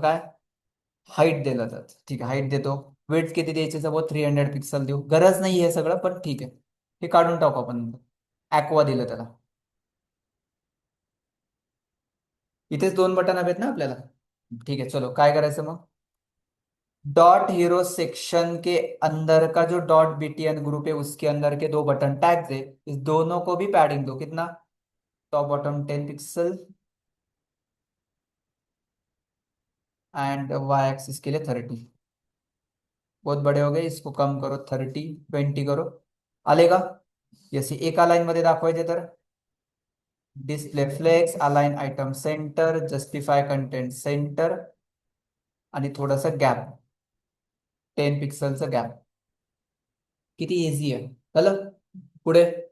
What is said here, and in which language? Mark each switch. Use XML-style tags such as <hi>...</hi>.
<mr>काय हाईट दिलं तर ठीक आहे, हाईट देतो. वेट किती द्यायचे? सपोज 300 पिक्सल देऊ, गरज नाही हे सगळं पण ठीक आहे. हे काढून टाकू आपण. ऍक्वा दिलं त्याला. इथेच दोन बटन हवेत ना आपल्याला.</mr> <hi>ठीक है, चलो</hi> <mr>काय करायचं मग?</mr> <hi>डॉट हीरो सेक्शन के अंदर का जो डॉट बीटीएन ग्रुप है उसके अंदर के दो बटन टैग्स है, इस दोनों को भी पैडिंग दो। कितना? Top bottom 10 pixel and Y axis के लिए 30। बहुत बड़े हो गए, इसको कम करो, 30 20 करो।</hi> <mr>आलेगा? जैसे एका लाईन मध्ये दाखवायचे तर display flex, align item centre, justify content centre आणि थोडासा गॅप, 10 पिक्सलचा गॅप. किती इझी आहे. झालं. पुढे.</mr>